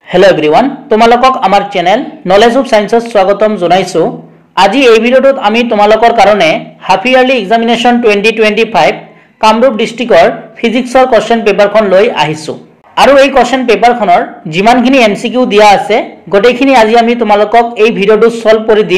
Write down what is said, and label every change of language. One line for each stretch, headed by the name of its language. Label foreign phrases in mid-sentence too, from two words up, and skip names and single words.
English: hello everyone
Assamese: তোমালোকক আমাৰ চেনেল नॉलेज ऑफ साइंस স্বাগতম জনাইছো। আজি এই ভিডিওটোত আমি তোমালোকৰ কাৰণে
English: half yearly examination
Assamese: 2025 কামৰূপ ডিস্ট্ৰিক্টৰ
English: physicsৰ question paperখন
Assamese: লৈ আহিছো আৰু এই
English: question paperখনৰ
Assamese: যিমানখিনি এমসিকিউ দিয়া আছে গটেইখিনি আজি আমি তোমালোকক এই ভিডিওটো সলভ কৰি দিম।